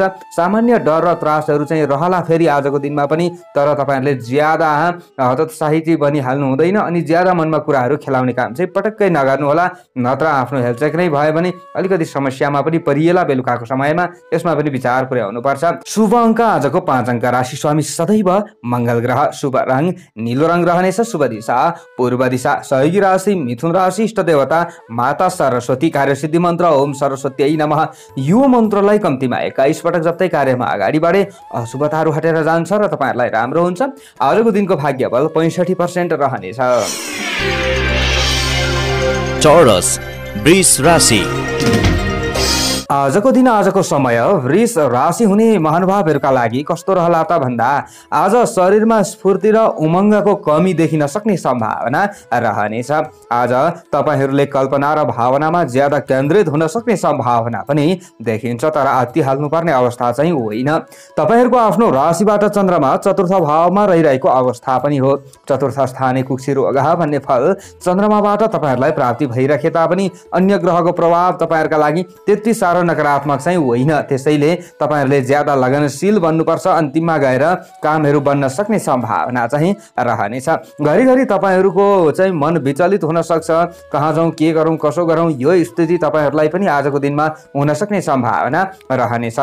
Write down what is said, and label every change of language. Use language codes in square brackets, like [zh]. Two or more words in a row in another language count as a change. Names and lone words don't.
[ne] सामान्य डर र त्रासहरू चाहिँ रहला फेरि आजको दिनमा पनि, तर तपाईँहरूले ज्यादा हतोत्साहित बनिहाल्नु हुँदैन अनि ज्यादा मनमा कुराहरू खेलाउने काम चाहिँ पटक्कै नगर्नुहोला, नत्र आफ्नो हेलचेक नै भयो भने अलिकति समस्यामा पनि परिएला बेलुकाको समयमा। यसमा पनि विचार पुर्याउनु पर्छ। शुभ अङ्क आजको 5 अङ्क। राशि स्वामी सदैव मङ्गल ग्रह। शुभ रङ नीलो रङ रहनेछ। शुभ दिशा पूर्व दिशा। सहयोगी राशि मिथुन राशि। इष्ट देवता माता सरस्वती। कार्यसिद्धि मन्त्र [sa] ओम सरस्वती नमः। [ne] यो मन्त्रलाई कम्तीमा 21 पटक जप्दै कार्यमा अगाडि बढे अशुभताहरू हटेर जान्छ र तपाईँहरूलाई राम्रो हुन्छ। आजको दिनको भाग्य बल 65% रहनेछ। चौरस वृष राशि। आजको दिन आजको समय वृष राशि हुने महानुभावहरूका लागि कस्तो रहला त भन्दा आज शरीरमा स्फूर्ति र उमङ्गको कमी देखिन सक्ने सम्भावना रहनेछ। आज तपाईँहरूले कल्पना र भावनामा ज्यादा केन्द्रित हुन सक्ने सम्भावना पनि देखिन्छ, तर आत्तिहाल्नुपर्ने अवस्था चाहिँ होइन। तपाईँहरूको आफ्नो राशिबाट चन्द्रमा चतुर्थ भावमा रहिरहेको अवस्था पनि हो। [sa] चतुर्थ स्थाने कुक्षी रोग [ne] भन्ने फल चन्द्रमाबाट तपाईँहरूलाई प्राप्ति भइरहे तापनि अन्य ग्रहको प्रभाव तपाईँहरूका लागि त्यति साह्रो नकारात्मक चाहिँ होइन। त्यसैले तपाईँहरूले ज्यादा लगनशील बन्नुपर्छ। अन्तिममा गएर कामहरू बन्न सक्ने सम्भावना चाहिँ रहनेछ। घरिघरि तपाईँहरूको चाहिँ मन विचलित हुन सक्छ, कहाँ जाउँ, के गरौँ, कसो गरौँ, यो स्थिति तपाईँहरूलाई पनि आजको दिनमा हुन सक्ने सम्भावना रहनेछ।